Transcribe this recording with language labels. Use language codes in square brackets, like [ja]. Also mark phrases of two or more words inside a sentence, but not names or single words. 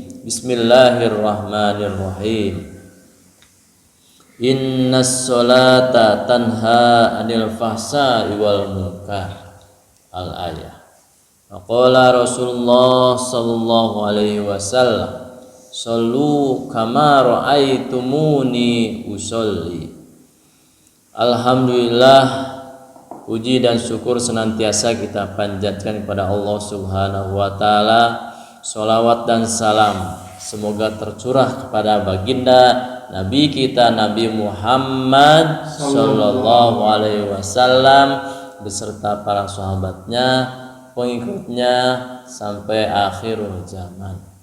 [ar] بسم الله الرحمن الرحيم. إن الصلاة تنهى عن الفحشاء والمنكر. الآية. قال رسول الله صلى الله عليه وسلم, "صلوا كما رأيتموني أصلي." [id] Alhamdulillah, puji dan syukur senantiasa kita panjatkan kepada Allah [ar] سبحانه وتعالى. [id] Sholawat dan salam semoga tercurah kepada baginda Nabi kita Nabi Muhammad [ar] صلى الله عليه وسلم [id] beserta para sahabatnya, pengikutnya sampai [ar] آخر الزمان.